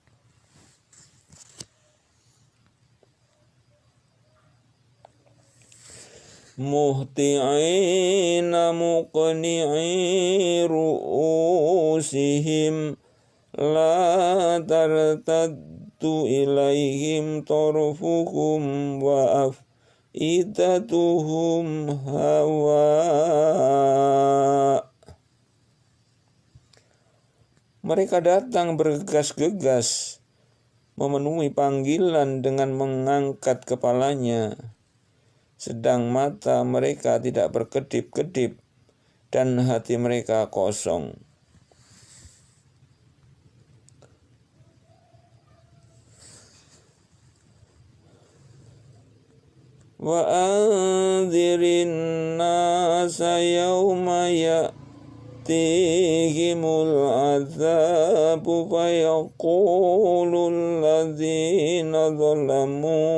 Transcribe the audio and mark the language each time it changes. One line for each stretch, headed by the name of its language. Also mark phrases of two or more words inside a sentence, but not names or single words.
Arabic: مهطعين مقنعي رءوسهم لا يرتد إليهم طرفهم وأفئدتهم هواء.
Indonesian: Mereka datang bergegas-gegas memenuhi panggilan dengan mengangkat kepalanya, sedang mata mereka tidak berkedip-kedip dan hati mereka kosong.
Arabic: وأنذر الناس يوم يأتيهم العذاب فيقول الذين ظلموا